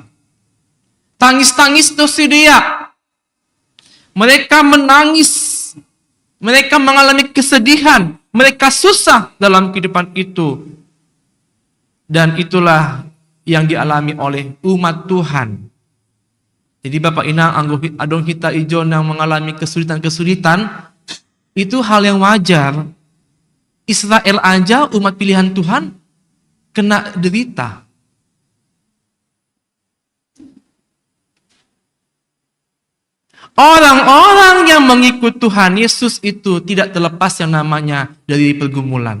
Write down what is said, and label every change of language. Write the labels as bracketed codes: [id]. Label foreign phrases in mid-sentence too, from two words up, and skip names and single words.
[id] Tangis-tangis tersedia. Mereka menangis. Mereka mengalami kesedihan. Mereka susah dalam kehidupan itu. Dan itulah yang dialami oleh umat Tuhan. Jadi Bapak Inang, [bts] adong kita ijon [id] yang mengalami kesulitan-kesulitan, itu hal yang wajar. Israel aja, umat pilihan Tuhan, kena derita. Orang-orang yang mengikut Tuhan Yesus itu tidak terlepas yang namanya dari pergumulan.